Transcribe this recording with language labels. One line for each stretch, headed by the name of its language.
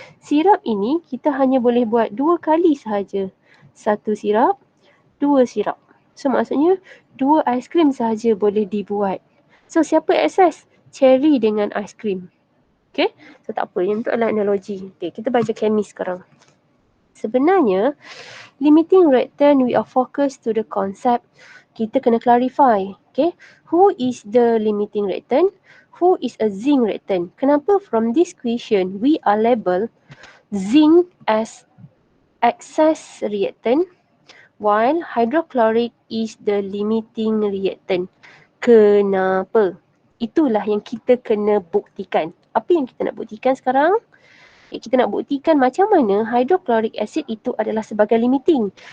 Malay: Sirap ini kita hanya boleh buat 2 kali sahaja. 1 sirap, 2 sirap. So maksudnya 2 aiskrim sahaja boleh dibuat. So siapa excess? Cherry dengan aiskrim. Okay? So tak apa, yang tu adalah analogi. Okay, kita baca kemis sekarang. Sebenarnya,
English: limiting reactant we are focused to the concept.
Malay: Kita kena
English: clarify. Okay? Who is the limiting reactant? Who is a zinc reactant?
Malay: Kenapa
English: from this question we are label zinc as excess reactant while hydrochloric is the limiting reactant?
Malay: Kenapa? Itulah yang kita kena buktikan. Apa yang kita nak buktikan sekarang? Kita nak buktikan macam mana hydrochloric acid itu adalah sebagai limiting.